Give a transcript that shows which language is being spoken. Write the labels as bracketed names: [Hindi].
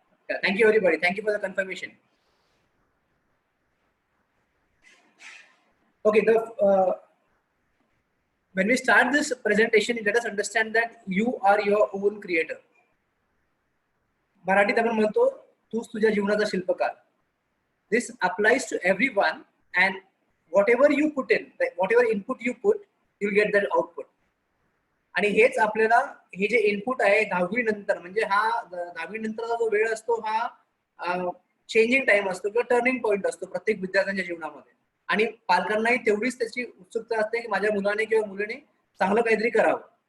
[English] Yeah, thank you everybody. Thank you for the confirmation. Okay. When we start this presentation, let us understand that you are your own creator. [Marathi] मराठीत आपण म्हणतो तूच तुझ्या जीवनाचा शिल्पकार. [English] This applies to everyone, and whatever you put in, whatever input you put, you'll get that output. [Marathi] आणि हेच आपल्याला हे जे इनपुट आहे 10वी नंतर, म्हणजे हा 10वी नंतरचा जो वेळ असतो हा [English] changing time [Marathi] असतो किंवा [English] turning point [Marathi] असतो प्रत्येक विद्यार्थ्यांच्या जीवनामध्ये. आणि पालकांनाही तेवढीच त्याची उत्सुकता असते की माझ्या मुलाने किंवा मुलीने चांगलं काहीतरी करावं.